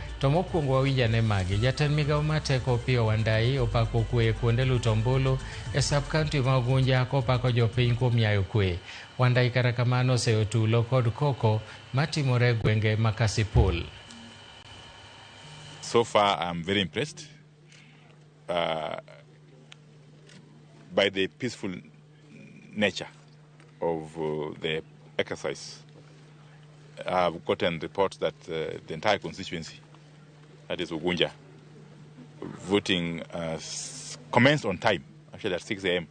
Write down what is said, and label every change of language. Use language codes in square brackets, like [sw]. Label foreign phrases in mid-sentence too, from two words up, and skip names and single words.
[luo] To mokwongo wawinjane magi. Jatend migao mar teko Opiyo Wandayi opako kwe kuonde luto ombulu e sub-county ma Ugunja kopako jopiny kuom nyayo kwe. Wandayi kata kamano oseyo tulo kod koko matimore gwenge ma Kasipul. [en] So far, I'm very impressed by the peaceful nature of the exercise. I've gotten reports that the entire constituency, that is Ugunja, voting commenced on time, actually at 6 a.m.